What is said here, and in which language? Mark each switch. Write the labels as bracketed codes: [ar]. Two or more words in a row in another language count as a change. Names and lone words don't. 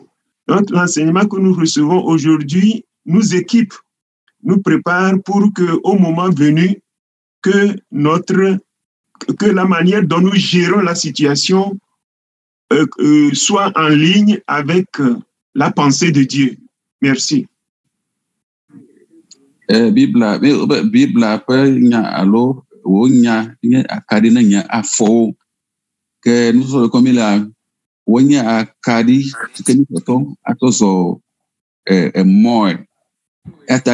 [fr] Donc, l'enseignement que nous recevons aujourd'hui nous équipe, nous prépare pour qu'au moment venu, que la manière dont nous gérons la situation soit en ligne avec la pensée de Dieu. Merci. [ee] Bibla ƒe nya alo wo nya nye akaɖi ne nye afɔwo ke nusɔsrɔ̃ kɔmi la wonye akaɖi ke mi tɔtɔ atsɔ zɔ emɔe eta